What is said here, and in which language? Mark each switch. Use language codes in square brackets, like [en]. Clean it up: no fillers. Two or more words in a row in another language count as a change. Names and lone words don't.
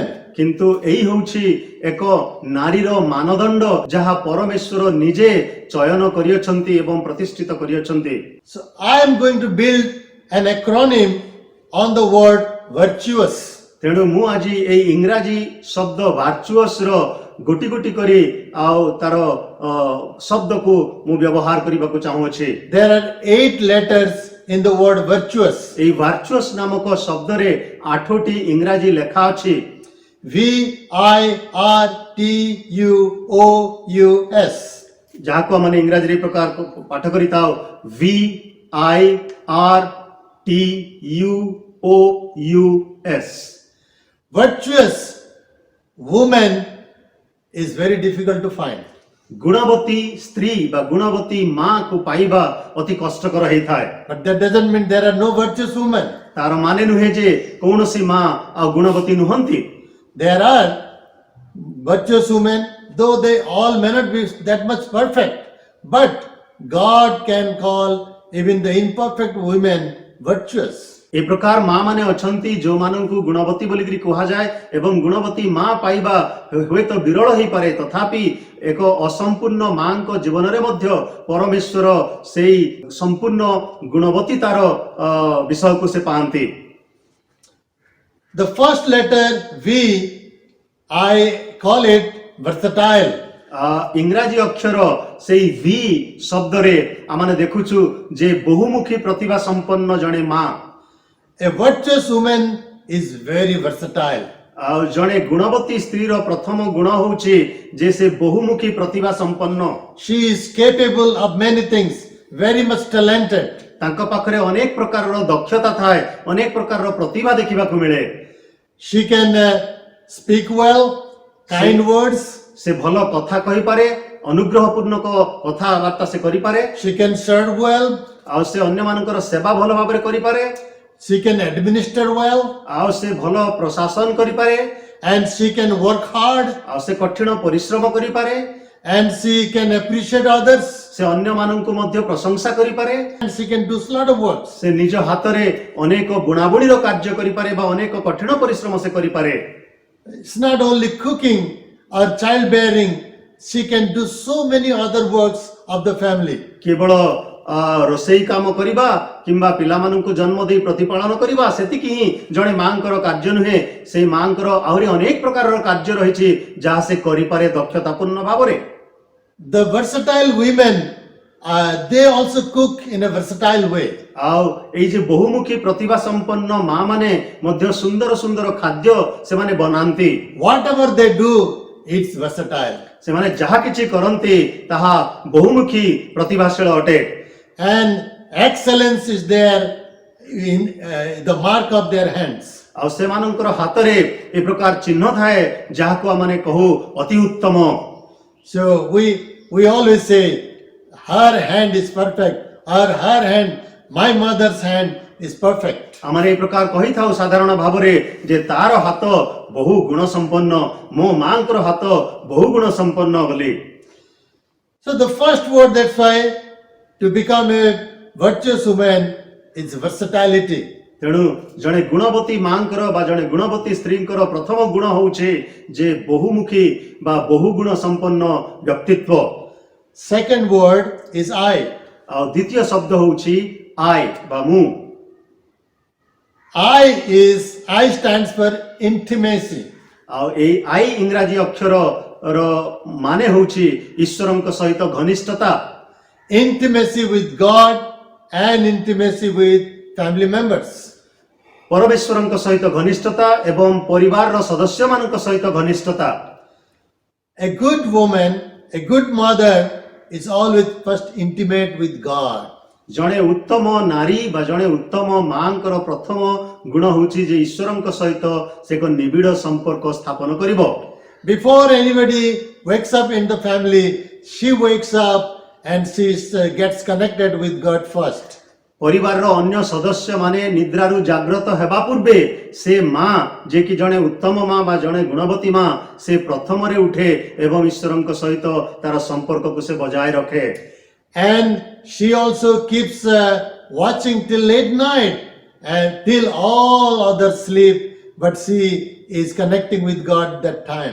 [or] କିନ୍ତୁ ଏଇ ହେଉଛି ଏକ ନାରୀର ମାନଦଣ୍ଡ ଯାହା ପରମେଶ୍ୱର ନିଜେ ଚୟନ କରିଅଛନ୍ତି ଏବଂ ପ୍ରତିଷ୍ଠିତ କରିଅଛନ୍ତି। [en] So I am going to build an acronym on the word virtuous. [or] ତେଣୁ ମୁଁ ଆଜି ଏଇ ଇଂରାଜୀ ଶବ୍ଦ ଭାର୍ଚୁଅସ୍ ର ଗୋଟି ଗୋଟି କରି ଆଉ ତାର ଶବ୍ଦକୁ ମୁଁ ବ୍ୟବହାର କରିବାକୁ ଚାହୁଁଅଛି। [en] There are 8 letters in the word virtuous. [or] ଏଇ ଭାର୍ଚୁଅସ୍ ନାମକ ଶବ୍ଦରେ 8ଟି ଇଂରାଜୀ ଲେଖା ଅଛି। VIRTUOUS. ଯାହାକୁ ଆମେ ଇଂରାଜୀରେ ଏ ପ୍ରକାର ପାଠ କରିଥାଉ VIRTUOUS। [en] Virtuous woman is very difficult to find. [or] ଗୁଣବତୀ ସ୍ତ୍ରୀ ବା ଗୁଣବତୀ ମା କୁ ପାଇବା ଅତି କଷ୍ଟକର ହେଇଥାଏ। [en] But that doesn't mean there are no virtuous women. [or] ତାର ମାନେ ନୁହେଁ ଯେ କୌଣସି ମା ଆଉ ଗୁଣବତୀ ନୁହନ୍ତି। [en] There are virtuous women, though they all may not be that much perfect. But God can call even the imperfect women virtuous. [or] ଏ ପ୍ରକାର ମା ମାନେ ଅଛନ୍ତି ଯେଉଁମାନଙ୍କୁ ଗୁଣବତୀ ବୋଲିକିରି କୁହାଯାଏ ଏବଂ ଗୁଣବତୀ ମା ପାଇବା ହୁଏତ ବିରଳ ହେଇପାରେ, ତଥାପି ଏକ ଅସମ୍ପୂର୍ଣ୍ଣ ମାଙ୍କ ଜୀବନରେ ମଧ୍ୟ ପରମେଶ୍ୱର ସେଇ ସମ୍ପୂର୍ଣ୍ଣ ଗୁଣବତୀତାର ବିଷୟକୁ ସେ ପାଆନ୍ତି। [en] The first letter V, I call it versatile. [or] ଇଂରାଜୀ ଅକ୍ଷର ସେଇ ଭି ଶବ୍ଦରେ ଆମେ ଦେଖୁଛୁ ଯେ ବହୁମୁଖୀ ପ୍ରତିଭା ସମ୍ପନ୍ନ ଜଣେ ମା। [en] A virtuous woman is very versatile. [or] ଆଉ ଜଣେ ଗୁଣବତୀ ସ୍ତ୍ରୀର ପ୍ରଥମ ଗୁଣ ହେଉଛି ଯେ ସେ ବହୁମୁଖୀ ପ୍ରତିଭା ସମ୍ପନ୍ନ। [en] She is capable of many things, very much talented. [or] ତାଙ୍କ ପାଖରେ ଅନେକ ପ୍ରକାରର ଦକ୍ଷତା ଥାଏ, ଅନେକ ପ୍ରକାରର ପ୍ରତିଭା ଦେଖିବାକୁ ମିଳେ। [en] She can speak well, kind words. [or] ସେ ଭଲ କଥା କହିପାରେ, ଅନୁଗ୍ରହପୂର୍ଣ୍ଣ କଥାବାର୍ତ୍ତା ସେ କରିପାରେ। [en] She can serve well. [or] ଆଉ ସେ ଅନ୍ୟମାନଙ୍କର ସେବା ଭଲ ଭାବରେ କରିପାରେ। [en] She can administer well. [or] ଆଉ ସେ ଭଲ ପ୍ରଶାସନ କରିପାରେ। [en] And she can work hard. [or] ଆଉ ସେ କଠିନ ପରିଶ୍ରମ କରିପାରେ। [en] And she can appreciate others. [or] ସେ ଅନ୍ୟମାନଙ୍କୁ ମଧ୍ୟ ପ୍ରଶଂସା କରିପାରେ। [en] And she can do a lot of works. [or] ସେ ନିଜ ହାତରେ ଅନେକ ବୁଣାବୁଣିର କାର୍ଯ୍ୟ କରିପାରେ ବା ଅନେକ କଠିନ ପରିଶ୍ରମ ସେ କରିପାରେ। [en] It's not only cooking or childbearing. She can do so many other works of the family. [or] କେବଳ ରୋଷେଇ କାମ କରିବା କିମ୍ବା ପିଲାମାନଙ୍କୁ ଜନ୍ମ ଦେଇ ପ୍ରତିପାଳନ କରିବା ସେତିକି ହିଁ ଜଣେ ମାଙ୍କର କାର୍ଯ୍ୟ ନୁହେଁ। ସେଇ ମାଙ୍କର ଆହୁରି ଅନେକ ପ୍ରକାରର କାର୍ଯ୍ୟ ରହିଛି ଯାହା ସେ କରିପାରେ ଦକ୍ଷତାପୂର୍ଣ୍ଣ ଭାବରେ। [en] The versatile women, they also cook in a versatile way. [or] ଆଉ ଏଇ ଯେ ବହୁମୁଖୀ ପ୍ରତିଭା ସମ୍ପନ୍ନ ମା ମାନେ ମଧ୍ୟ ସୁନ୍ଦର ସୁନ୍ଦର ଖାଦ୍ୟ ସେମାନେ ବନାନ୍ତି। [en] Whatever they do, it's versatile. [or] ସେମାନେ ଯାହା କିଛି କରନ୍ତି ତାହା ବହୁମୁଖୀ ପ୍ରତିଭାଶୀଳ ଅଟେ। [en] And excellence is there in the mark of their hands. [or] ଆଉ ସେମାନଙ୍କର ହାତରେ ଏ ପ୍ରକାର ଚିହ୍ନ ଥାଏ ଯାହାକୁ ଆମେ କହୁ ଅତି ଉତ୍ତମ। [en] So we always say, her hand is perfect, or her hand, my mother's hand is perfect. [or] ଆମେ ଏ ପ୍ରକାର କହିଥାଉ ସାଧାରଣ ଭାବରେ ଯେ ତାର ହାତ ବହୁ ଗୁଣ ସମ୍ପନ୍ନ, ମୋ ମାଙ୍କର ହାତ ବହୁ ଗୁଣ ସମ୍ପନ୍ନ ବୋଲି। [en] So the first word, that's why to become a virtuous woman is versatility. [or] ତେଣୁ ଜଣେ ଗୁଣବତୀ ମାଙ୍କର ବା ଜଣେ ଗୁଣବତୀ ସ୍ତ୍ରୀଙ୍କର ପ୍ରଥମ ଗୁଣ ହେଉଛି ଯେ ବହୁମୁଖୀ ବା ବହୁ ଗୁଣ ସମ୍ପନ୍ନ ବ୍ୟକ୍ତିତ୍ୱ। [en] Second word is I. [or] ଆଉ ଦ୍ୱିତୀୟ ଶବ୍ଦ ହେଉଛି ଆଇ ବା ମୁଁ। [en] I stands for intimacy. [or] ଆଉ ଏଇ ଆଇ ଇଂରାଜୀ ଅକ୍ଷରର ମାନେ ହେଉଛି ଈଶ୍ୱରଙ୍କ ସହିତ ଘନିଷ୍ଠତା। [en] Intimacy with God and intimacy with family members. [or] ପରମେଶ୍ୱରଙ୍କ ସହିତ ଘନିଷ୍ଠତା ଏବଂ ପରିବାରର ସଦସ୍ୟମାନଙ୍କ ସହିତ ଘନିଷ୍ଠତା। [en] A good woman, a good mother is always first intimate with God. [or] ଜଣେ ଉତ୍ତମ ନାରୀ ବା ଜଣେ ଉତ୍ତମ ମାଙ୍କର ପ୍ରଥମ ଗୁଣ ହେଉଛି ଯେ ଈଶ୍ୱରଙ୍କ ସହିତ ସେ ଏକ ନିବିଡ଼ ସମ୍ପର୍କ ସ୍ଥାପନ କରିବ। [en] Before anybody wakes up in the family, she wakes up and she gets connected with God first. [or] ପରିବାରର ଅନ୍ୟ ସଦସ୍ୟମାନେ ନିଦ୍ରାରୁ ଜାଗ୍ରତ ହେବା ପୂର୍ବେ ସେ ମା ଯେ କି ଜଣେ ଉତ୍ତମ ମା ବା ଜଣେ ଗୁଣବତୀ ମା ସେ ପ୍ରଥମରେ ଉଠେ ଏବଂ ଈଶ୍ୱରଙ୍କ ସହିତ ତାର ସମ୍ପର୍କକୁ ସେ ବଜାୟ ରଖେ। [en] And she also keeps watching till late night and till all others sleep, but she is connecting with God that time.